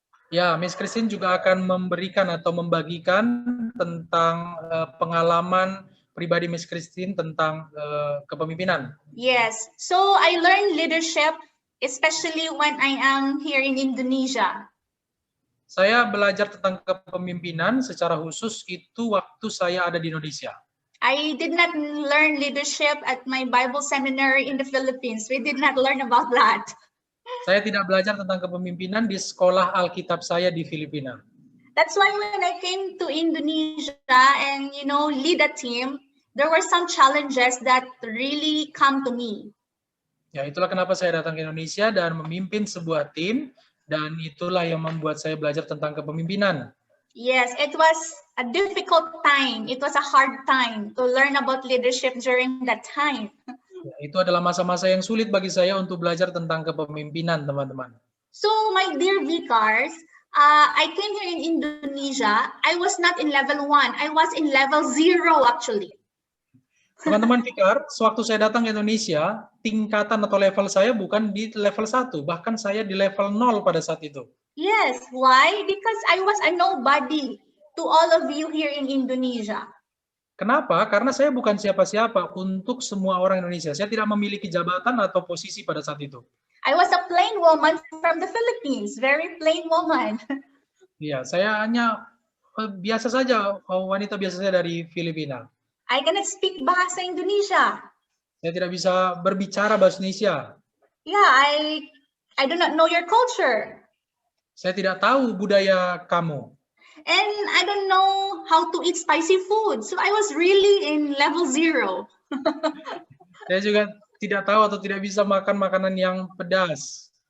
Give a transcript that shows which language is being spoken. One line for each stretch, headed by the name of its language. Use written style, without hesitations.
Indonesian: Ya, Miss Christine juga akan memberikan atau membagikan tentang pengalaman pribadi Miss Christine tentang kepemimpinan.
English: Yes, so I learned leadership, especially when I am here in Indonesia.
Indonesian: Saya belajar tentang kepemimpinan secara khusus itu waktu saya ada di Indonesia.
English: I did not learn leadership at my Bible seminary in the Philippines. We did not learn about that.
Indonesian: Saya tidak belajar tentang kepemimpinan di sekolah Alkitab saya di Filipina.
English: That's why when I came to Indonesia and, lead a team, there were some challenges that really come to me.
Indonesian: Ya, itulah kenapa saya datang ke Indonesia dan memimpin sebuah tim dan itulah yang membuat saya belajar tentang kepemimpinan.
English: Yes, it was a difficult time. It was a hard time to learn about leadership during that time.
Indonesian: Ya, itu adalah masa-masa yang sulit bagi saya untuk belajar tentang kepemimpinan, teman-teman.
English: So, my dear Vicars, I came here in Indonesia. I was not in level 1. I was in level 0 actually.
Indonesian: Teman-teman Vikar, sewaktu saya datang ke Indonesia, tingkatan atau level saya bukan di level 1, bahkan saya di level 0 pada saat itu.
English: Yes, why? Because I was a nobody to all of you here in Indonesia.
Indonesian: Kenapa? Karena saya bukan siapa-siapa untuk semua orang Indonesia. Saya tidak memiliki jabatan atau posisi pada saat itu.
English: I was a plain woman from the Philippines, very plain woman.
Indonesian: Iya, saya hanya biasa saja, wanita biasa saja dari Filipina.
English: I cannot speak bahasa Indonesia.
Indonesian: Saya tidak bisa berbicara bahasa Indonesia.
English: Yeah, I do not know your culture.
Indonesian: Saya tidak tahu budaya kamu.
English: And I don't know how to eat spicy food. So I was really in level 0.
Indonesian: Saya juga tidak tahu atau tidak bisa makan makanan yang pedas.